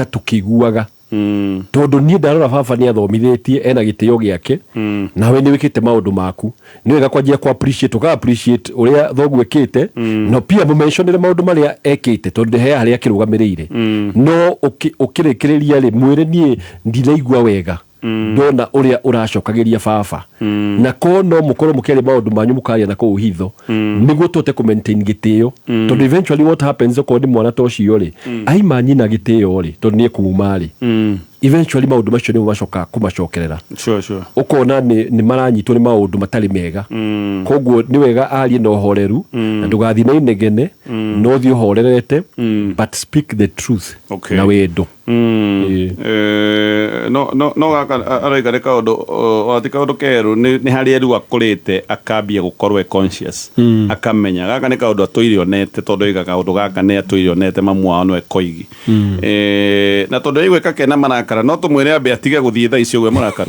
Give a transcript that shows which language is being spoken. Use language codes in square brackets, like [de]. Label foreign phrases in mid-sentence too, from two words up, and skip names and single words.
[ki] tũkĩiguaga tondũ niĩ ndarora baba nĩ athomithĩtie ena gĩtĩo gĩake nawe nĩ wĩkĩte maũndũ maku nĩ wega kwanjia ku appreciate ũrĩa thoguo ĩkĩte no pia mũmentionere maũndũ marĩa ekĩte tondũ he harĩa akĩrũgamĩrĩire no ũkĩrĩkĩrĩria rĩ mwĩrĩ niĩ ndinaigua wega ndona ũrĩa ũracokagĩria baba na ko no mũkorwo mũkĩaria maũndũ manyu mũkaria na kũu hitho nĩguo tũhote kũ maintain gĩtĩo tondũ [en] eventually what happens [ki] okorwo nĩ mwana ta ũcio rĩ aima nyina gĩtĩo rĩ tondũ nĩ ekuma rĩ eventually maũndũ macio nĩ macoka kũmacokerera ũkona nĩ maranyitwo nĩ maũndũ matarĩ mega koguo nĩ wega arie na ũhoreru na ndũgathiĩ na inegene no thiĩ ũhorerete [en] but speak the truth [ki] na wendo no gaka aroiga nĩ kaũndũ ti kaũndũ kerũ nĩ harĩa rĩu akũrĩte akambia gũkorwo conscious akamenya gaka nĩ kaũndũ atũire onete tondũ oigaga kaũndũ gaka nĩ atũire onete mamu wao no ekoigi na tondũ aigwĩka kena marakara no tũmwĩre ambe atige gũthiĩ thaa icio we mũrakaru